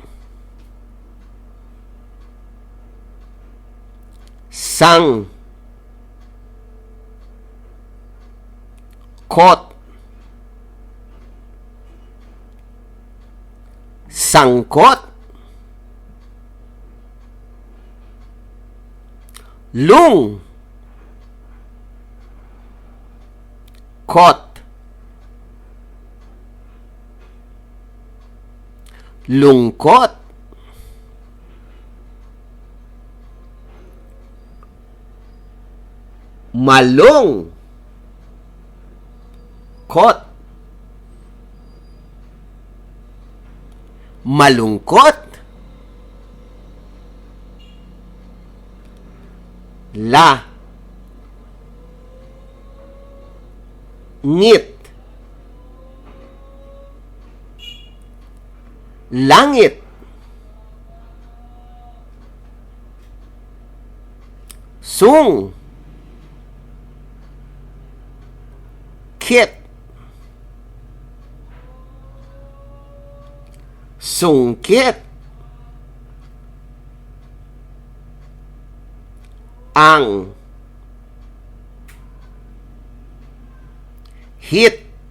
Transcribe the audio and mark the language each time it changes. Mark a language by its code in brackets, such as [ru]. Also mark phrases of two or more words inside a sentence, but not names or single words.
[tl] sang, kot, sangkot, lung, kot, lungkot, malung, kot, malungkot, la, ngit, langit, sung, kit, sungkit, ang, hit,